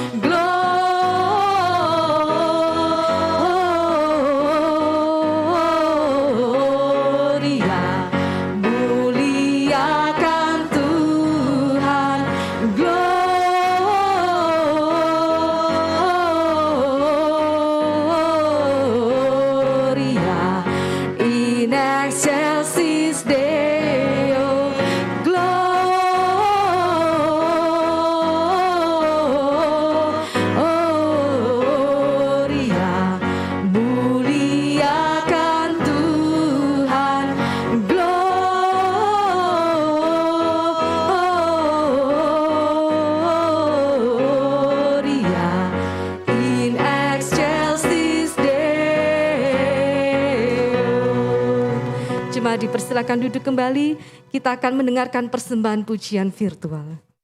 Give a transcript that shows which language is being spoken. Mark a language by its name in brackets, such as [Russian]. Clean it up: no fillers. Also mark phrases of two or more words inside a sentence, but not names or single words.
[Indonesian] Gloria, muliakan Tuhan. [Latin] Gloria in excelsis Deo. [Indonesian] Gloria, muliakan Tuhan. [Latin] Gloria in excelsis Deo. [Indonesian] Jemaat dipersilakan duduk kembali. Kita akan mendengarkan persembahan pujian virtual.